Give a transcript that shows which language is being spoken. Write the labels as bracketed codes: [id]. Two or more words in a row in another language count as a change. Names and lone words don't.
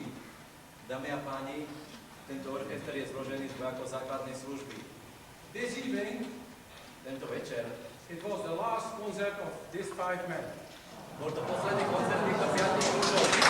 [sk] Dámy a páni, tento orchester je zložený z vojakov základnej služby. [en] This evening, [sk] Tento večer [en] it was the last concert of these 5 men. [sk] bol to posledný koncert týchto 5 mužov.